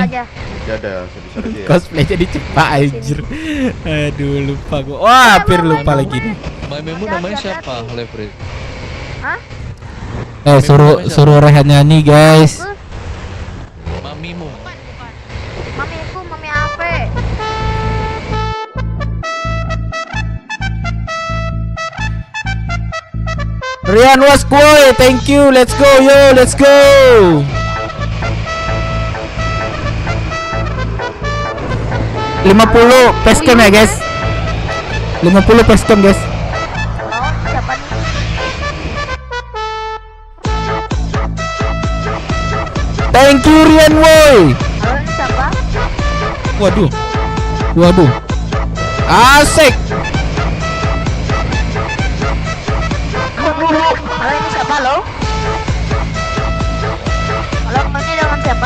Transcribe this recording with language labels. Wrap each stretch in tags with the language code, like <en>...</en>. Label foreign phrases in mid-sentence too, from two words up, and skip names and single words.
<id>Ya ada, sebisa aja ya. Cosplay jadi cepat anjir. Aduh, lupa gue. Wah, hampir lupa lagi nih. Mamimu namanya siapa, Levri? Hah? Suruh Rehan nyanyi, guys. Mamimu. Mamiku, mami Ave.</id> <en>Rian Waskoy, thank you. Let's go, yo, let's go. $50 pescam ya, guys.</en> <id>50 pescam, guys. Oh, siapa nih?</id> <en>Thank you, Rian Woy.</en> <id>Halo, ini siapa? Waduh. Asik. Halo, ini siapa lo? Halo, ini dengan siapa?</id>